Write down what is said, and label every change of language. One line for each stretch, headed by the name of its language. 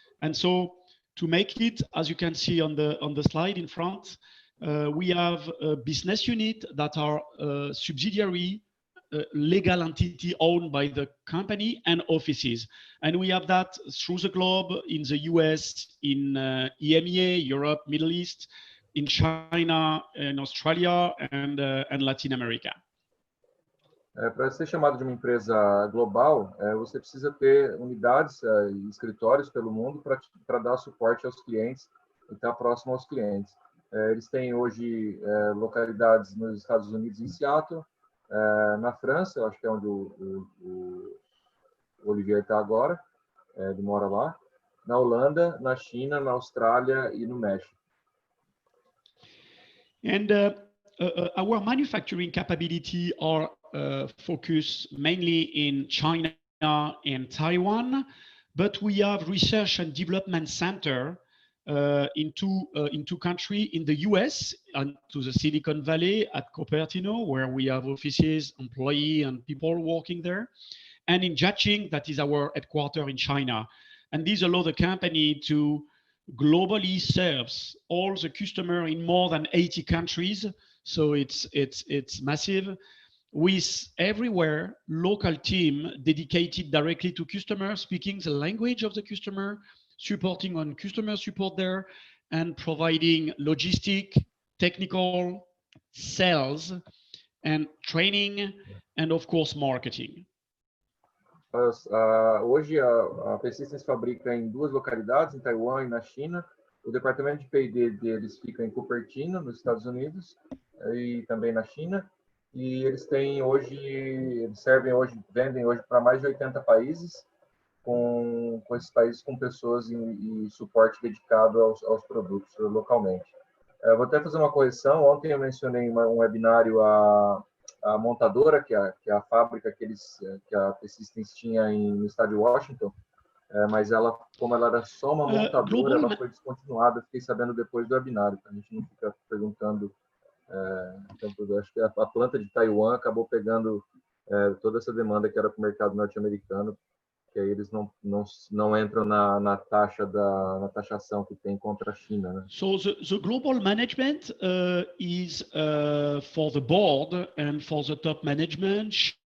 English: And so to make it, as you can see on the slide in front, we have a business unit that are subsidiary legal entity owned by the company and offices. And we have that through the globe in the US, in EMEA, Europe, Middle East, in China, in Australia, and Latin America.
Portuguese: Para ser chamado de uma empresa global, você precisa ter unidades e escritórios pelo mundo para dar suporte aos clientes e estar próximo aos clientes. Eles têm hoje localidades nos Estados Unidos, em Seattle, na França, eu acho que é onde o Olivier está agora, ele mora lá, na Holanda, na China, na Austrália e no México.
English: And our manufacturing capability are focused mainly in China and Taiwan, but we have research and development center in two countries, in the US and to the Silicon Valley at Cupertino, where we have offices, employees, and people working there, and in Jiaxing, that is our headquarters in China. And these allow the company to globally serves all the customer in more than 80 countries. So it's massive, with everywhere local team dedicated directly to customers, speaking the language of the customer, supporting on customer support there, and providing logistic, technical, sales, and training, and of course marketing.
Portuguese: Hoje a APsystems fabrica em duas localidades, em Taiwan e na China. O departamento de P&D deles fica em Cupertino, nos Estados Unidos, e também na China. E eles têm hoje, vendem hoje para mais de 80 países, com esses países com pessoas e suporte dedicado aos produtos localmente. Vou até fazer uma correção. Ontem eu mencionei um webinário a montadora, que é a fábrica que a APsystems tinha no estado de Washington, mas ela, como ela era só uma montadora, ela foi descontinuada. Fiquei sabendo depois do webinário, a gente não fica perguntando. Então, acho que a planta de Taiwan acabou pegando toda essa demanda que era para o mercado norte-americano, que aí eles não entram na taxação que tem contra a China, né?
English: So the global management is for the board and for the top management.